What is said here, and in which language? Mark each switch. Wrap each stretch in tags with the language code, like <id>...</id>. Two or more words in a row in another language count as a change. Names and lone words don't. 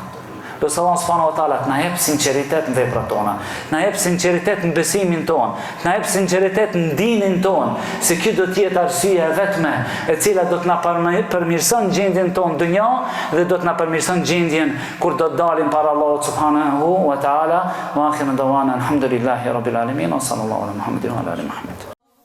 <sq>Lusë Allahun</sq> <ar>سبحانه وتعالى</ar> <sq>të na jep sinqeritet në veprat tona, na jep sinqeritet në besimin ton, na jep sinqeritet në dinin ton, se kjo do të jetë arsyeja vetme e cila do të na përmirëson gjendjen tonë dynja dhe do të na përmirëson gjendjen kur do të dalim para Allahut</sq> <ar>سبحانه وتعالى. وآخر دعوانا الحمد لله رب العالمين وصلى الله على محمد وعلى آل محمد.</ar>